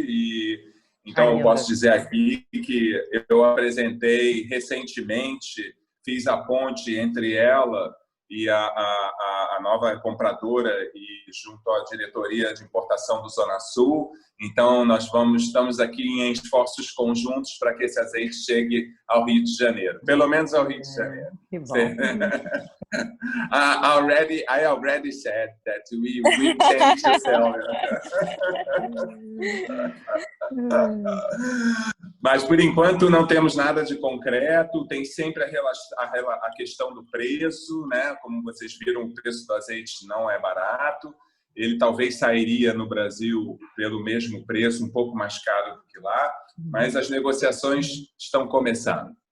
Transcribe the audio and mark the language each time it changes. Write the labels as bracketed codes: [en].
[pt] E então eu posso dizer aqui que eu apresentei recentemente, fiz a ponte entre ela e a nova compradora e junto à diretoria de importação do Zona Sul. Então, estamos aqui em esforços conjuntos para que esse azeite chegue ao Rio de Janeiro. Pelo menos ao Rio de Janeiro. Que bom. [en] I already said that we intend to sell. [pt] Mas, por enquanto, não temos nada de concreto. Tem sempre a questão do preço, né? Como vocês viram, o preço do azeite não é barato. Ele talvez sairia no Brasil pelo mesmo preço, um pouco mais caro do que lá, mas as negociações estão começando.